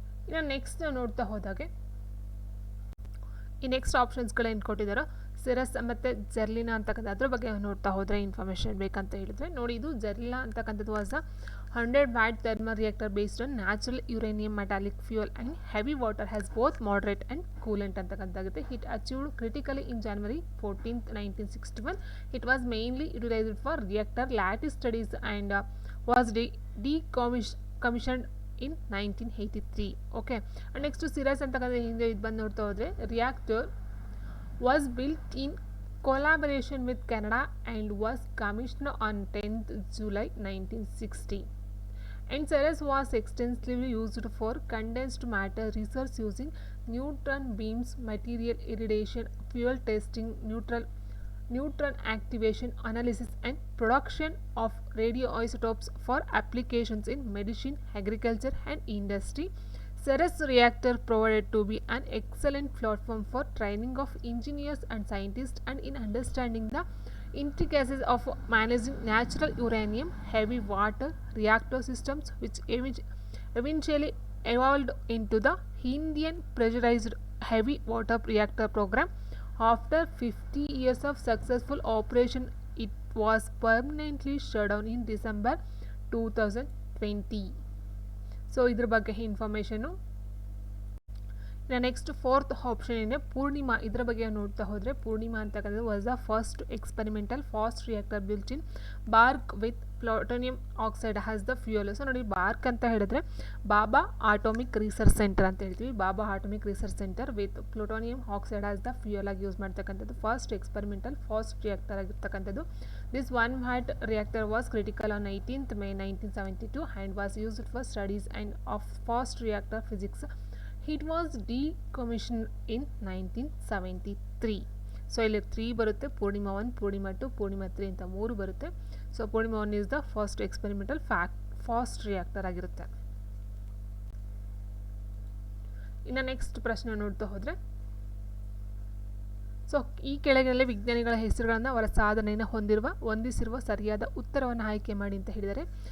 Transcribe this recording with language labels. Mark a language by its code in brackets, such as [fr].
[kn] ಇನ್ನು ನೆಕ್ಸ್ಟ್ ನೋಡ್ತಾ ಹೋದಾಗೆ ಈ ನೆಕ್ಸ್ಟ್ ಆಪ್ಷನ್ಸ್ಗಳೇನು ಕೊಟ್ಟಿದ್ದಾರೋ ಸಿರಸ್ ಮತ್ತು ಜೆರ್ಲಿನಾ ಅಂತಕ್ಕಂಥ ಅದ್ರ ಬಗ್ಗೆ ನೋಡ್ತಾ ಹೋದರೆ ಇನ್ಫಾರ್ಮೇಷನ್ ಬೇಕಂತ ಹೇಳಿದರೆ ನೋಡಿ, ಇದು ಜೆರ್ಲಿನಾ ಅಂತಕ್ಕಂಥದ್ದು [en] was the 100 watt thermal reactor based on natural uranium metallic fuel and heavy water as both moderate and coolant [kn] ಅಂತಕ್ಕಂಥಾಗುತ್ತೆ. [en] It achieved critically in January 14, 1961. It was mainly utilised for reactor lattice studies and was decommissioned in 1983. Okay, and next [kn] ಸಿರಸ್ ಅಂತಕ್ಕಂಥ ಹಿಂದೆ ಇದು ಬಂದು ನೋಡ್ತಾ ಹೋದರೆ [en] Reactor was built in collaboration with Canada and was commissioned on 10th July 1960. And Ceres was extensively used for condensed matter research using neutron beams, material irradiation, fuel testing, neutron activation analysis and production of radioisotopes for applications in medicine, agriculture and industry. Ceres reactor provided to be an excellent platform for training of engineers and scientists and in understanding the intricacies of managing natural uranium heavy water reactor systems, which eventually evolved into the Indian pressurized heavy water reactor program. After 50 years of successful operation, it was permanently shut down in December 2020. [kn] So ಇದ್ರ ಬಗ್ಗೆ information. ಇನ್ನು next fourth option ಇದೆ ಪೂರ್ಣಿಮಾ. ಇದರ ಬಗ್ಗೆ ನೋಡ್ತಾ ಹೋದರೆ ಪೂರ್ಣಿಮಾ ಅಂತಕ್ಕಂಥದ್ದು [en] Was the first experimental fast reactor built in BARC with plutonium oxide as the fuel. [kn] So ನೋಡಿ, ಬಾರ್ಕ್ ಅಂತ ಹೇಳಿದ್ರೆ ಬಾಬಾ ಆಟೋಮಿಕ್ ರಿಸರ್ಚ್ ಸೆಂಟರ್ ಅಂತ ಹೇಳ್ತೀವಿ. ಬಾಬಾ atomic research centre with plutonium oxide has the fuel ಆಗಿ ಯೂಸ್ ಮಾಡ್ತಕ್ಕಂಥದ್ದು ಫಸ್ಟ್ ಎಕ್ಸ್ಪೆರಿಮೆಂಟಲ್ ಫಾಸ್ಟ್ ರಿಯಾಕ್ಟರ್ ಆಗಿರ್ತಕ್ಕಂಥದ್ದು. [en] This 1 watt reactor was critical on 18th May 1972 and was used for studies and of fast reactor physics. It was decommissioned in 1973. [kn] So ಇಲ್ಲಿ 3 ಬರುತ್ತೆ, ಪೂರ್ಣಿಮಾ 1, ಪೂರ್ಣಿಮಾ 2, ಪೂರ್ಣಿಮಾ 3 ಅಂತ 3 ಬರುತ್ತೆ. So Purnima 1 [en] is the first experimental fast reactor [kn] ಆಗಿರುತ್ತೆ. ಇನ್ನು next ಪ್ರಶ್ನೆ ನೋಡ್ತಾ ಹೋದರೆ, so ಈ ಕೆಳಗಿನಲ್ಲಿ ವಿಜ್ಞಾನಿಗಳ ಹೆಸರುಗಳನ್ನು ಅವರ ಸಾಧನೆಯನ್ನು ಹೊಂದಿಸಿರುವ ಸರಿಯಾದ ಉತ್ತರವನ್ನು ಆಯ್ಕೆ ಮಾಡಿ ಅಂತ ಹೇಳಿದ್ದಾರೆ.